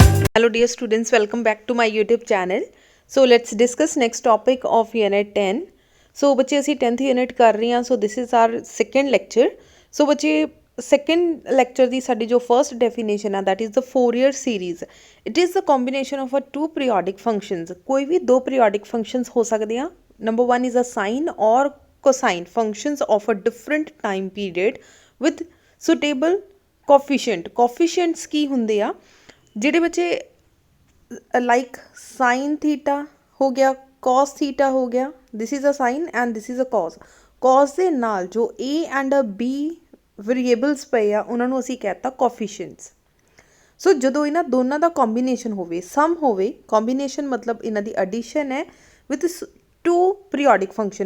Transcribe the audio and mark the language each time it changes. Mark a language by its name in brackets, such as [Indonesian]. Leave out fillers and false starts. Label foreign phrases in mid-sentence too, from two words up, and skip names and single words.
[English] Hello dear students, welcome back to my YouTube channel. So let's discuss next topic of unit 10. [Hindi] So बच्चे ਅਸੀਂ 10th unit कर रहे हैं. [English] So this is our second lecture. So बच्चे second lecture [Punjabi] ਦੀ ਸਾਡੀ ਜੋ [English] first definition ਹੈ that is the Fourier series. It is the combination of a two periodic functions. [Punjabi] ਕੋਈ ਵੀ ਦੋ [English] periodic functions [Punjabi] ਹੋ ਸਕਦੇ ਆ. [English] Number one is a sine or cosine functions of a different time period with suitable coefficient. [Punjabi] Coefficients ਕੀ ਹੁੰਦੇ ਆ ਜਿਹੜੇ ਬੱਚੇ [English] like sine theta [Punjabi] ਹੋ ਗਿਆ, [English] cos theta [Punjabi] ਹੋ ਗਿਆ, [English] this is a sine and this is a cos. [Punjabi] ਕੌਸ ਦੇ ਨਾਲ ਜੋ [English] A and B variables [Punjabi] ਪਏ ਆ ਉਹਨਾਂ ਨੂੰ ਅਸੀਂ ਕਹਿਤਾ ਕੋਫੀਸ਼ੀਐਂਟਸ. ਸੋ ਜਦੋਂ ਇਹਨਾਂ ਦੋਨਾਂ ਦਾ ਕੰਬੀਨੇਸ਼ਨ ਹੋਵੇ, ਸਮ ਹੋਵੇ, ਕੰਬੀਨੇਸ਼ਨ ਮਤਲਬ ਇਹਨਾਂ ਦੀ ਐਡੀਸ਼ਨ ਹੈ [English] with two periodic function.